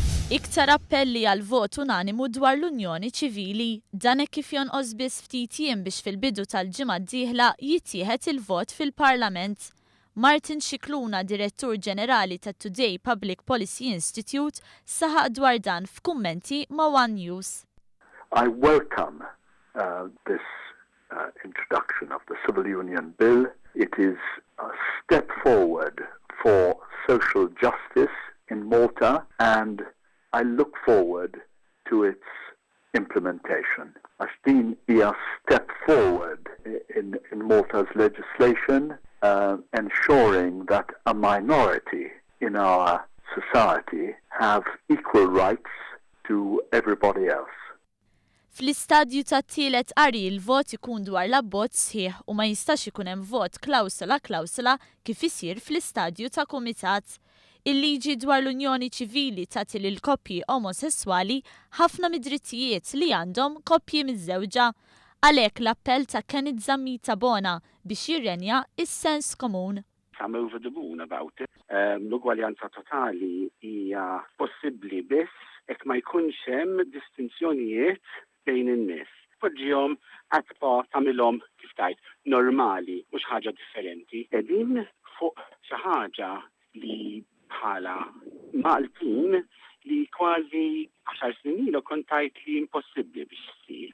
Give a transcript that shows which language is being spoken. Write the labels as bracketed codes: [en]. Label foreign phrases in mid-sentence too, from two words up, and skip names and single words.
[mt] Iktar appelli għal vot unanimu dwar l-Unjoni Ċivili. Dan hekk kif jonqos biss ftit jiem biex fil-bidu tal-ġimgħa d-dieħla jittieħed il-vot fil-Parlament. Martin Scicluna, Direttur Ġenerali ta' Today Public Policy Institute, saħaq dwar dan f'kummenti ma' One News. [en] I welcome this introduction of the Civil Union Bill. It is a step forward for social justice in Malta, and I look forward to its implementation. [mt] Għax din hija [en] step forward in Malta's legislation, ensuring that a minority in our society have equal rights to everybody else. [mt] Fl-istadju ta' tielet qari il-vot ikun dwar l-abbozz sħiħ u ma jistax ikun hemm vot klawsola kif isir fl-istadju ta' kumitat. Il-liġi dwar l-Unjoni Ċivili tagħti lil koppji omosessuali ħafna mid-drittijiet li għandhom koppji miż-żewġa. Għalhekk l-appell ta' Kenneth Zammita Bona biex jirrenja is-sens komun. [en] I'm over the moon about it. [mt] L-ugwaljanza totali hija possibbli biss jekk ma jkunx hemm distinzjonijiet bejn in-nies. Poġġihom għatba tagħmilhom kif tajt normali mhux ħaġa differenti. Qegħdin fuq xi ħaġa li bħala Maltin li kważi 10 snin ilu kont tajt li impossibbli biex issir.